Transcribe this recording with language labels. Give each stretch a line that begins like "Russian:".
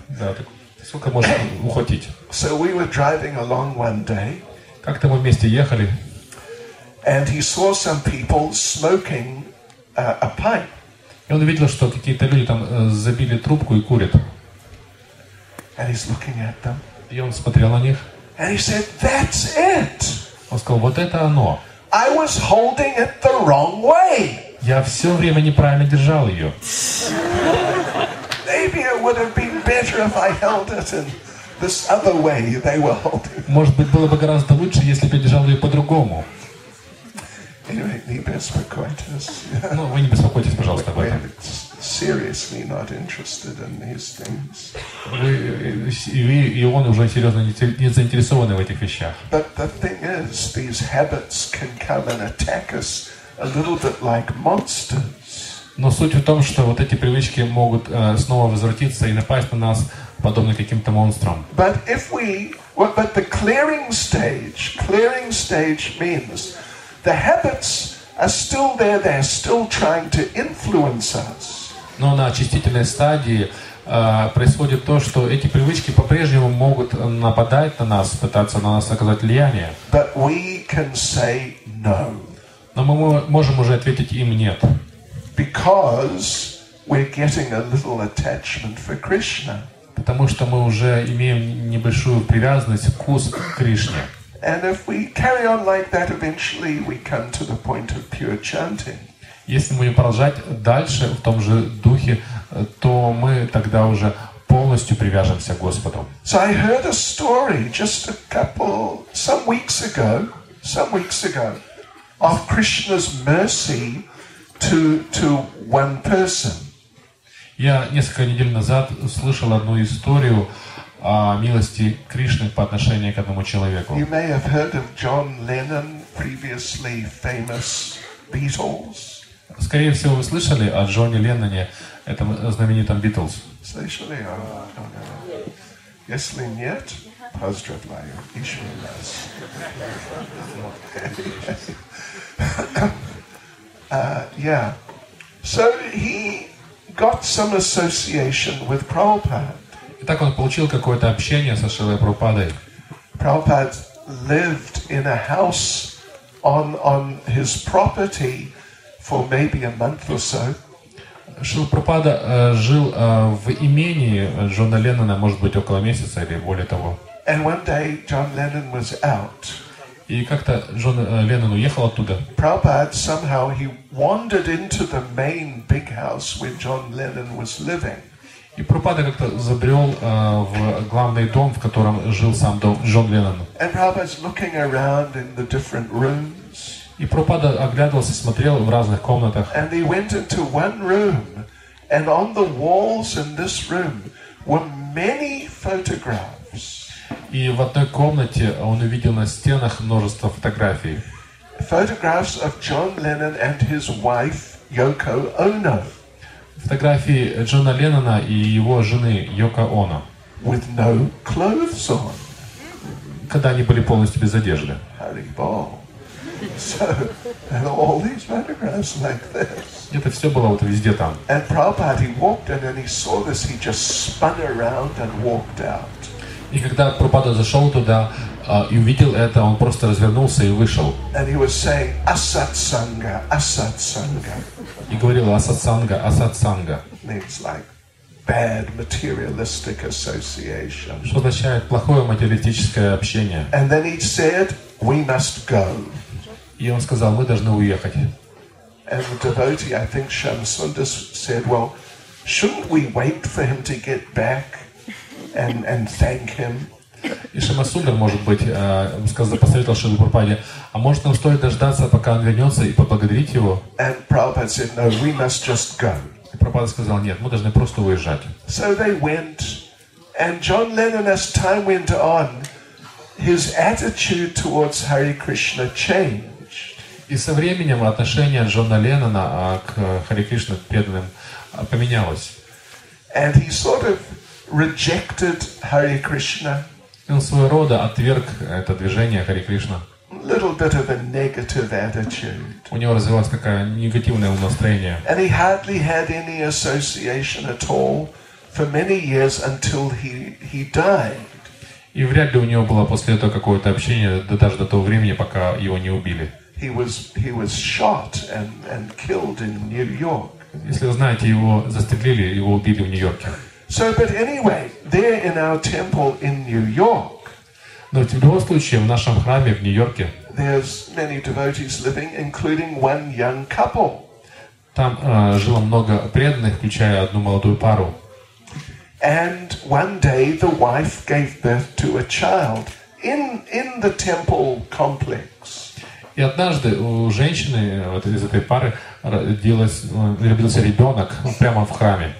Russian: Да, сколько можно ухватить.
English: So we were driving along one day.
Russian: Как-то мы вместе ехали.
English: And he saw some people smoking a pipe.
Russian: И он увидел, что какие-то люди там забили трубку и курят.
English: And he's looking at them.
Russian: И он смотрел на них.
English: And he said, "That's it."
Russian: Он сказал, вот это оно.
English: I was holding it the wrong way.
Russian: Я все время неправильно держал ее.
English: Maybe it would have been better if I held it in this other way they were holding.
Russian: Может быть, было бы гораздо лучше, если бы я держал ее по-другому.
English: Anyway,
Russian: не беспокойтесь. Ну, вы не беспокойтесь, пожалуйста, об этом.
English: Seriously not interested in these things.
Russian: Вы и он уже серьезно не заинтересованы в этих вещах.
English: But the thing is, these habits can come and attack us a little bit like monsters.
Russian: Но суть в том, что вот эти привычки могут снова возвратиться и напасть на нас, подобно каким-то монстрам.
English: But the clearing stage means the habits are still there, they're still trying to influence us.
Russian: Но на очистительной стадии происходит то, что эти привычки по-прежнему могут нападать на нас, пытаться на нас оказать влияние.
English: But we can say no.
Russian: Но мы можем уже ответить им нет.
English: Because we're getting a little attachment for Krishna.
Russian: Потому что мы уже имеем небольшую привязанность, вкус к Кришне.
English: And if we carry on like that, eventually we come to the point of pure chanting.
Russian: Если мы будем продолжать дальше в том же духе, то мы тогда уже полностью привяжемся к Господу.
English: So I heard a story just some weeks ago, of Krishna's mercy to one person.
Russian: Я несколько недель назад слышал одну историю о милости Кришны по отношению к одному человеку.
English: You may have heard of John Lennon, previously famous Beatles.
Russian: Скорее всего, вы слышали о Джоне Ленноне, этом знаменитом Битлз. Слышали? Если нет, поздравляю, еще раз.
English: Yeah. So he got some association with Prabhupada.
Russian: Итак, он получил какое-то общение со Шрилой Прабхупадой.
English: Prabhupada lived in a house on his property for maybe a month or so.
Russian: Шрила Прабхупада жил в имении Джона Леннона, может быть, около месяца или более того.
English: And one day John Lennon was out.
Russian: И как-то Джон Леннон уехал оттуда.
English: Prabhupada somehow he wandered into the main big house where John Lennon was living.
Russian: И Прабхупада как-то забрел в главный дом, в котором жил сам Джон Леннон.
English: And Prabhupada's looking around in the different rooms.
Russian: И Прабхупада оглядывался, смотрел в разных комнатах.
English: And he went into one room, and on the walls in this room were many photographs.
Russian: И в одной комнате он увидел на стенах множество фотографий.
English: Photographs of John Lennon and his wife Yoko Ono.
Russian: Фотографии Джона Леннона и его жены Йоко Оно.
English: With no clothes on.
Russian: Когда они были полностью без одежды. Haribol.
English: So, and all these photographs like this.
Russian: Это все было вот везде там.
English: And Prabhupada, he walked in and he saw this, he just spun around and walked out.
Russian: И когда Прабхупада зашел туда и увидел это, он просто развернулся и вышел.
English: And he was saying, Asat Sangha, Asat Sangha.
Russian: И говорил асатсанга, асатсанга.
English: Means like bad materialistic association.
Russian: Что означает плохое материалистическое общение.
English: And then he said, we must go.
Russian: И он сказал, мы должны уехать.
English: And the devotee, I think Shamsundar said, well, shouldn't we wait for him to get back and thank him?
Russian: И Шамасундар, может быть, посоветовал Шриле Прабхупаде, а может нам стоит дождаться, пока он вернется, и поблагодарить его?
English: And Prabhupada said, no, we must just go.
Russian: И Прабхупада сказал, нет, мы должны просто уезжать.
English: So they went, and John Lennon, as time went on, his attitude towards Hare Krishna changed.
Russian: И со временем отношение Джона Леннона к Харе Кришне, к преданным, поменялось.
English: And he sort of rejected Hare Krishna.
Russian: И он своего рода отверг это движение Харе Кришна.
English: Little bit of a negative attitude.
Russian: У него развилось какое-то негативное настроение.
English: And he hardly had any association at all for many years until he died.
Russian: И вряд ли у него было после этого какое-то общение, даже до того времени, пока его не убили.
English: He was shot and killed in New York.
Russian: Если вы знаете, его застрелили, его убили в Нью-Йорке.
English: So, but anyway, there in our temple in New York,
Russian: но в любом случае в нашем храме в Нью-Йорке
English: there's many devotees living, including one young couple.
Russian: Там жило много преданных, включая одну молодую пару.
English: And one day the wife gave birth to a child in the temple complex.
Russian: И однажды у женщины вот из этой пары родился ребенок прямо в храме.